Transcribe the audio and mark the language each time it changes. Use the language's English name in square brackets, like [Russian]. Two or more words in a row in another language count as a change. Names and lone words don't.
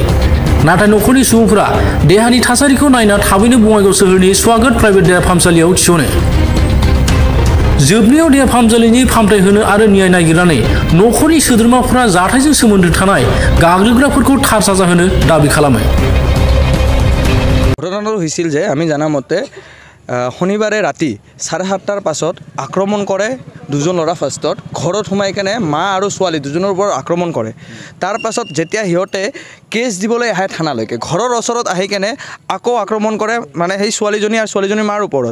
[Bodo] नाथाय नखरनि सुबुंफोरा देहानि थासारिखौ नायना थाबैनो बङाइगाव सोहोरनि स्वागत प्राइभेट देहा फाहामसालियाव थिसनो। जोबनायाव देहा फाहामसालिनि फाहामथाय होनो आरो न्याय नागिरनानै नखरनि सोद्रोमाफोरा जाथायजों सोमोन्दो थानाय गाग्लोबग्राफोरखौ थार साजा होनो दाबि खालामो। [Assamese] ঘটনাটো হৈছিল যে আমি জানা মতে শনিবাৰে ৰাতি 7:30টাৰ পাছত আক্ৰমণ কৰে দুজন ল'ৰা ফাৰ্ষ্টত ঘৰত সোমাই কেনে মা আৰু ছোৱালী দুজনৰ ওপৰত আক্ৰমণ কৰে। তাৰ পাছত যেতিয়া সিহঁতে কেছ দিবলৈ আহে থানালৈকে ঘৰৰ ওচৰত আহি কেনে আকৌ আক্ৰমণ কৰে মানে সেই ছোৱালীজনী আৰু ছোৱালীজনীৰ মাৰ ওপৰত।